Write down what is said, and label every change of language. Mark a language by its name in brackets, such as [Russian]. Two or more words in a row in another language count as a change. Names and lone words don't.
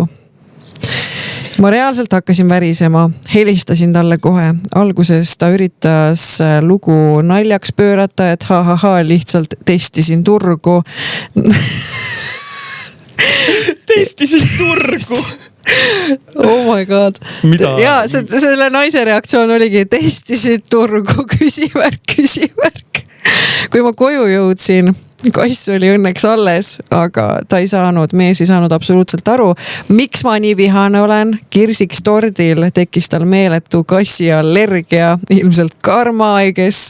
[Estonian] Ma reaalselt hakkasin värisema, helistasin talle kohe. Alguses ta üritas lugu naljaks pöörata, et lihtsalt testisin turgu. Testisin turgu? [English] Oh my god. [Estonian] Mida? Ja selle naise reaktsioon oligi testisid turgu, küsimärk. Kui ma koju jõudsin, kass oli õnneks alles, aga mees ei saanud absoluutselt aru, miks ma nii vihane olen. Kirsiks tordil tekkis tal meeletu kassi allergia, ilmselt karmaiges.